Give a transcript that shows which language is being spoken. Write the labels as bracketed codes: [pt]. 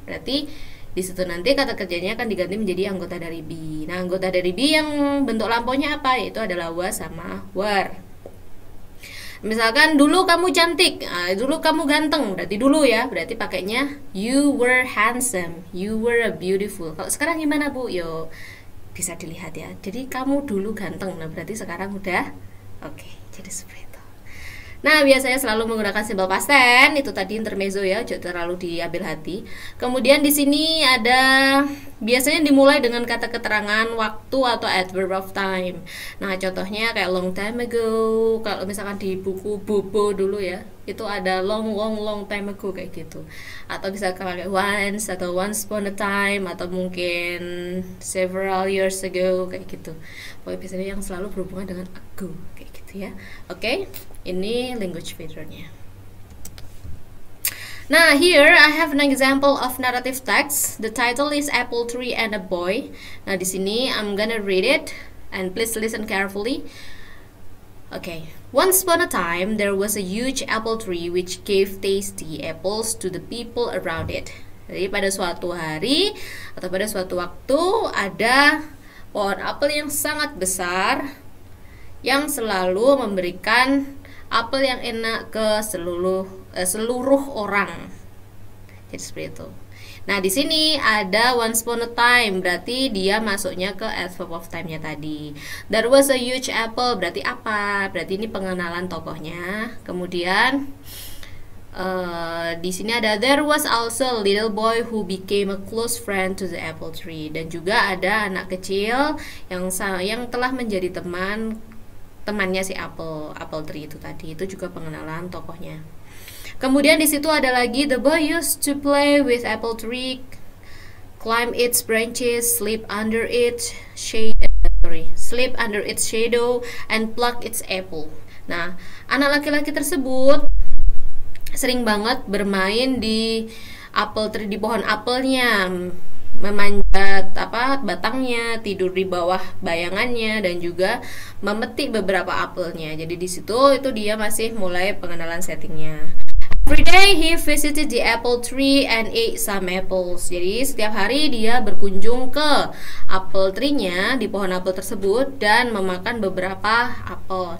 [id] Berarti di situ nanti kata kerjanya akan diganti menjadi anggota dari be. Nah, anggota dari be yang bentuk lampaunya apa? Yaitu adalah was sama were. Misalkan dulu kamu cantik, dulu kamu ganteng, berarti dulu ya, berarti pakainya [en] you were handsome, you were beautiful. [id] Kalau sekarang gimana Bu? Yo, bisa dilihat ya. Jadi kamu dulu ganteng, nah berarti sekarang udah oke. Jadi seperti itu. Nah, biasanya selalu menggunakan simple past tense. Itu tadi intermezzo ya, jangan terlalu diambil hati. Kemudian di sini ada biasanya dimulai dengan kata keterangan waktu atau adverb of time. Nah, contohnya kayak [en] long time ago. [id] Kalau misalkan di buku Bobo dulu ya, itu ada long time ago kayak gitu. Atau bisa pakai once atau [en] once upon a time, [id] atau mungkin [en] several years ago [id] kayak gitu. Pokoknya biasanya yang selalu berhubungan dengan ago kayak gitu ya. Oke. Ini language feature-nya. [en] Nah, here I have an example of narrative text. The title is Apple Tree and a Boy. Nah, [id] di sini [en] I'm gonna read it and please listen carefully. Okay. Once upon a time, there was a huge apple tree which gave tasty apples to the people around it. [id] Jadi pada suatu hari atau pada suatu waktu ada pohon apel yang sangat besar yang selalu memberikan apel yang enak ke seluruh orang. Jadi seperti itu. Nah, di sini ada [en] once upon a time, [id] berarti dia masuknya ke adverb of time-nya tadi. [en] There was a huge apple, berarti apa? [id] Berarti ini pengenalan tokohnya. Kemudian di sini ada [en] there was also a little boy who became a close friend to the apple tree. [id] Dan juga ada anak kecil yang telah menjadi temannya si apple tree itu tadi. Itu juga pengenalan tokohnya. Kemudian di situ ada lagi [en] the boy used to play with apple tree, climb its branches, sleep under its shadow and pluck its apple. [id] Nah, anak laki-laki tersebut sering banget bermain di apple tree, di pohon apelnya, memanjat batangnya, tidur di bawah bayangannya, dan juga memetik beberapa apelnya. Jadi di situ itu dia masih mulai pengenalan settingnya. [en] Every day he visited the apple tree and ate some apples. [id] Jadi setiap hari dia berkunjung ke apple tree-nya, di pohon apel tersebut, dan memakan beberapa apel.